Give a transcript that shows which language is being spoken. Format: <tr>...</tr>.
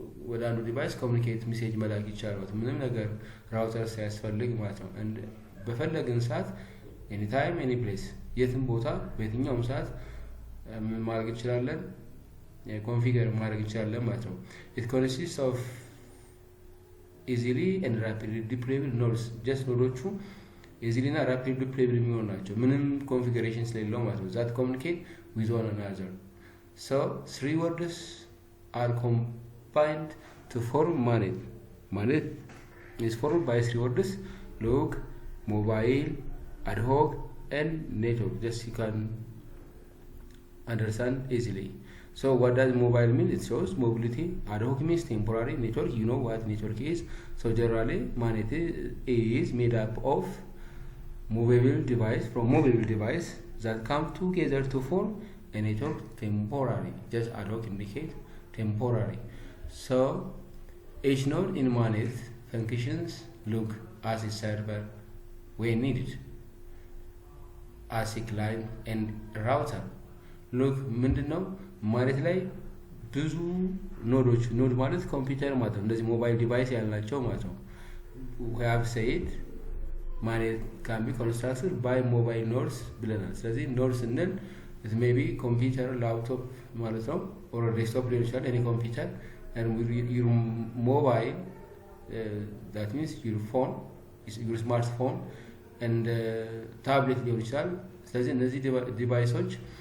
<am>ወደ አንዱ ዲቫይስ ኮሚኒኬት ሜሴጅ መላክ ይቻላል። ምንም ነገር ራውተር ሳያስፈልግ ማለት ነው። በፈለግን ሰዓት ኤኒ ታይም ኤኒ ፕሌስ የትም ቦታ በየትኛውም ሰዓት ማድረግ እንችላለን፣ ኮንፊገር ማድረግ እንችላለን ማለት ነው።</am> <en>it consists of easily and rapidly deployable nodes.</en> <am>just ኖዶቹ easily እና rapidly deployable የሚሆኑ ናቸው፣ ምንም ኮንፊገሬሽን ስለሌለው ማለት ነው።</am> <en>that communicate with one another. so three words are combined to form MANET. MANET is formed by three words: look, mobile, ad hoc, and network. just you can understand easily. So what does mobile mean? It shows mobility. Ad hoc means temporary. Network, you know what network is. So generally MANET is made up of movable device that come together to form a network temporary. just ad hoc indicate temporary. So each node in MANET functions look as a server when needed, as a client and router.</en> <am>look ምንድነው? ማኔት ላይ ብዙ ኖዶች፣ ኖድ ማለት ኮምፒውተር ማለት ነው፣ እንደዚህ ሞባይል ዲቫይስ ያላቸው ማለት ነው።</am> <en>we have said MANET can be constructed by mobile nodes</en> <am>ብለናል። ስለዚህ ኖድ ስንል</am> <en>it may be</en> <am>ኮምፒውተር ላፕቶፕ ማለት ነው፣</am> <en>or desktop</en> <am>ሊሆን ይችላል</am> <en>any computer, and your mobile that means your phone, your smartphone and tablet</en> <am>ሊሆን ይችላል። ስለዚህ እነዚህ ዲቫይሶች</am>